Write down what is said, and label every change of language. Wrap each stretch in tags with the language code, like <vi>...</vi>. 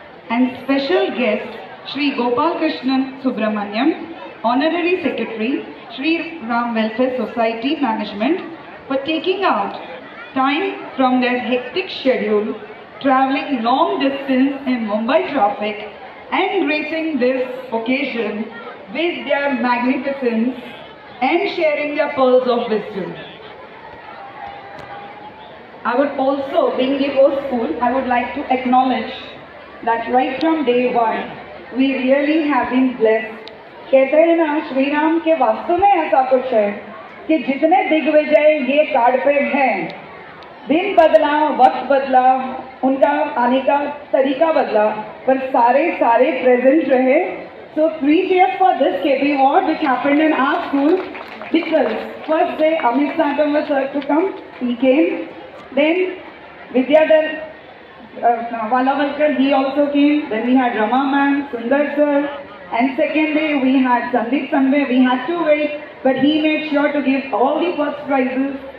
<en>And special guest, Shri Gopal Krishnan Subramanyam, Honorary Secretary, Shri Ram Welfare Society Management, for taking out time from their hectic schedule, travelling long distance in Mumbai traffic and gracing this occasion with their magnificence and sharing their pearls of wisdom. I would also, being the host school, I would like to acknowledge that right from day one, we really have been blessed.</en> <hi>कहते हैं ना, श्री राम के वास्तव में ऐसा कुछ है कि जितने दिग्विजय ये कार्ड पे हैं, दिन बदला, वक्त बदला, उनका आने का तरीका बदला, पर सारे प्रेजेंट रहे.</hi> <en>So 3 cheers for this KP Award which happened in our school. Because first day Amit Santam was to come, he came. Then Vidyadhar Valavalkar, he also came. Then we had Rama ma'am, Sundar sir. And second day we had Sandeep Sanve. We had to wait, but he made sure to give all the first prizes.</en>